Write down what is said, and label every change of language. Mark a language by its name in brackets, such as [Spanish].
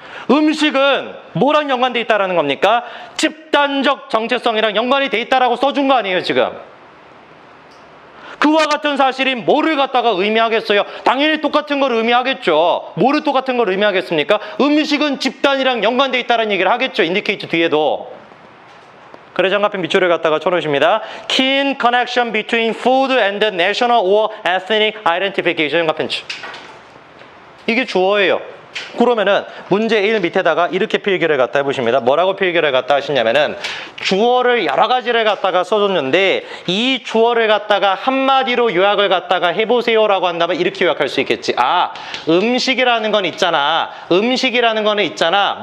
[Korean] 음식은 뭐랑 연관돼 있다라는 겁니까? 집단적 정체성이랑 연관이 돼 있다라고 써준 거 아니에요. 지금. 그와 같은 사실이 뭐를 갖다가 의미하겠어요? 당연히 똑같은 걸 의미하겠죠. 뭐를 똑같은 걸 의미하겠습니까? 음식은 집단이랑 연관돼 있다는 얘기를 하겠죠. 인디케이트 뒤에도. 그래 정답편 밑줄을 갖다가 쳐놓으십니다. [English] Keen connection between food and the national or ethnic identification. [Korean] 정답편. 이게 주어예요. 그러면은 문제 1 밑에다가 이렇게 필기를 갖다 해보십니다. 뭐라고 필기를 갖다 하시냐면은 주어를 여러 가지를 갖다가 써줬는데 이 주어를 갖다가 한마디로 요약을 갖다가 해보세요라고 한다면 이렇게 요약할 수 있겠지. 음식이라는 건 있잖아. 음식이라는 거는 있잖아.